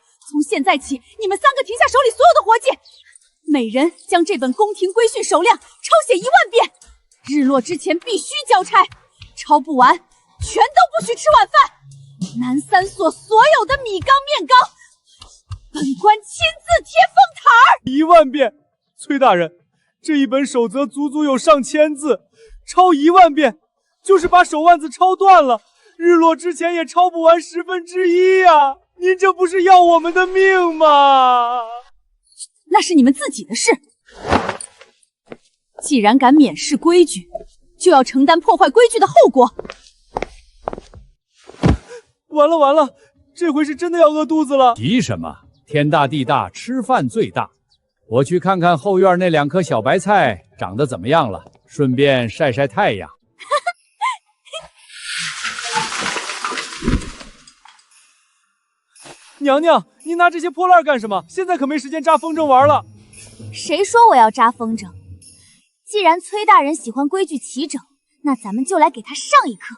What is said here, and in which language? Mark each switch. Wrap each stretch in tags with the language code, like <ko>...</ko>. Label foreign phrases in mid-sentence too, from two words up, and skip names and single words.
<zh>從現在起，你們3個停下手裡所有的活計，每人將這本宮廷規訓手量抄寫1萬遍，日落之前必須交差，抄不完全都不許吃晚飯。南3所所有的米缸面缸，本官親自貼封台兒。 1萬遍，崔大人，這一本守則足足有上千字，抄1萬遍，就是把手腕子抄斷了，日落之前也抄不完1/10呀！您這不是要我們的命嗎？那是你們自己的事。既然敢免視規矩，就要承擔破壞規矩的後果。完了完了，這回是真的要餓肚子了。急什麼？天大地大，吃飯最大。我去看看後院那2棵小白菜長得怎麼樣了，順便曬曬太陽。娘娘，您拿這些破爛幹什麼？現在可沒時間扎風箏玩了。誰說我要扎風箏？既然崔大人喜歡規矩齊整，那咱們就來給他上一課。</zh>